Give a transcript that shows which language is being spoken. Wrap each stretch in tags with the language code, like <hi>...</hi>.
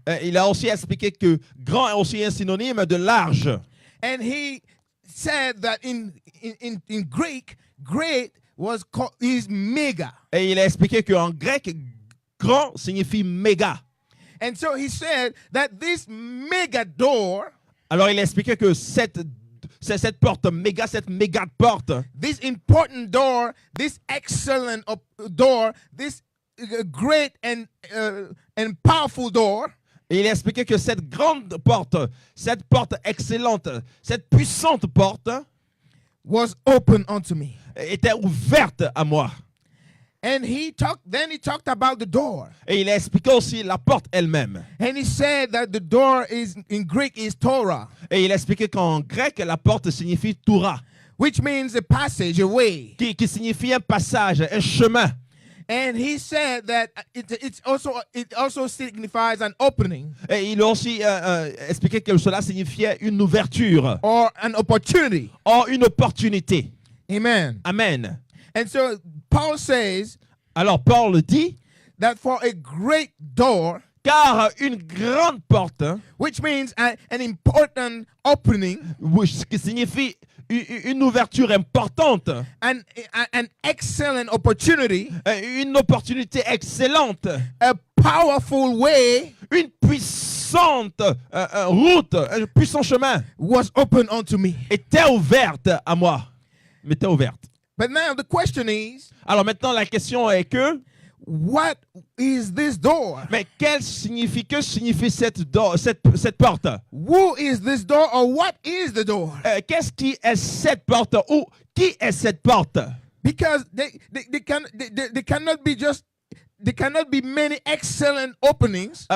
<fr>Il a aussi expliqué que grand est aussi un synonyme de large.</fr> <en>And he said that in Greek, great is mega.</en> <fr>Et il a expliqué qu'en grec, grand signifie méga.</fr> <en>And so he said that this mega door,</en> <fr>Alors il a expliqué que cette porte méga, cette méga porte,</fr> <en>this important door, this excellent door, this great and powerful door,</en> <fr>et il a expliqué que cette grande porte, cette porte excellente, cette puissante porte</fr> <en>was open unto me.</en> <fr>était ouverte à moi.</fr> <en>And then he talked about the door.</en> <fr>Et il a expliqué aussi la porte elle-même.</fr> <en>And he said that the door in Greek is Torah,</en> <fr>Et il a expliqué qu'en grec, la porte signifie Torah,</fr> <en>which means a passage, a way.</en> <fr>qui signifie un passage, un chemin.</fr> <en>And he said that it also signifies an opening</en> <fr>Et il a aussi expliqué que cela signifiait une ouverture,</fr> <en>or an opportunity.</en> <fr>or une opportunité.</fr> <en>Amen.</en> <fr>Amen.</fr> <en>And so Paul says</en> <fr>Alors Paul dit,</fr> <en>that for a great door,</en> <fr>car une grande porte,</fr> <en>which means an important opening,</en> <fr>ce qui signifie une ouverture importante,</fr> <en>an excellent opportunity,</en> <fr>une opportunité excellente,</fr> <en>a powerful way,</en> <fr>une puissante route, un puissant chemin</fr> <en>was open unto me.</en> <fr>était ouverte à moi. M'était ouverte.</fr> <en>But now the question is,</en> <fr>Alors maintenant la question est que,</fr> <en>what is this door?</en> <fr>mais que signifie cette porte?</fr> <en>Who is this door, or what is the door?</en> <fr>Qu'est-ce qui est cette porte, ou qui est cette porte?</fr> <en>Because they cannot be many excellent openings</en>